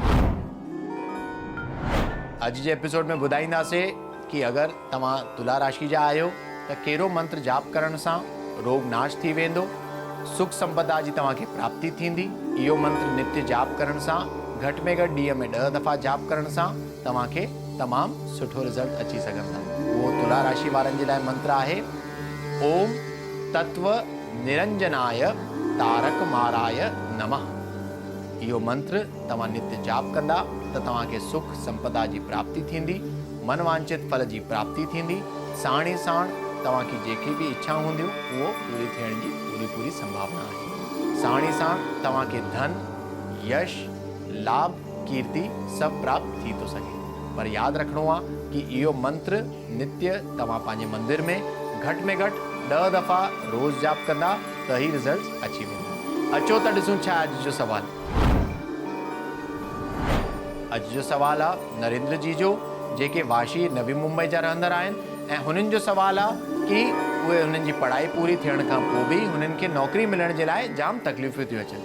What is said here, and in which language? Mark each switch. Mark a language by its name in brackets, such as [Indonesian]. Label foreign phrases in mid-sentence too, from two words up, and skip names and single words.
[Sindhi] अॼु जे एपिसोड में ॿुधाईंदासीं कि अगरि तव्हां तुला राशि जा आहियो त कहिड़ो मंत्र जाप करण सां रोग नाश थी वेंदो, सुख संपदा जी तव्हांखे प्राप्ति थींदी। इहो मंत्र नित्य जाप करण सां, घटि में घटि ॾींहं में 10 दफ़ा जाप करण सां तव्हांखे तमामु सुठो रिज़ल्ट अची सघंदा। उहो तुला राशि वारनि जे लाइ मंत्र आहे [Sanskrit] ओम तत्व निरंजनाय तारक माराय नमः। [Sindhi] इहो मंत्र तव्हां नित्य जाप कंदा त तव्हांखे सुख संपदा जी प्राप्ति थींदी, मनवांचित फल जी प्राप्ति थींदी। साण ई साण तव्हांखे जेकी बि इच्छा हूंदियूं उहो पूरी थियण जी पूरी संभावना आहे। साण ई साण तव्हांखे धन, यश, लाभ, कीर्ति सभु प्राप्त थी थो सघे। पर यादि रखिणो आहे कि इहो मंत्र नित्य तव्हां पंहिंजे मंदिर में घटि 10 दफ़ा रोज़ जाप कंदा त ई रिज़ल्ट अची वेंदा। अचो त ॾिसूं छा अॼु जो सुवाल। अॼु जो सुवाल आहे नरेंद्र जी जो, जेके वाशी नवी मुंबई जा रहंदड़ आहिनि ऐं हुननि जो सुवाल आहे कि उहे हुननि जी पढ़ाई पूरी थियण खां पोइ बि हुननि खे नौकरी मिलण जे लाइ जाम तकलीफ़ूं थियूं अचनि।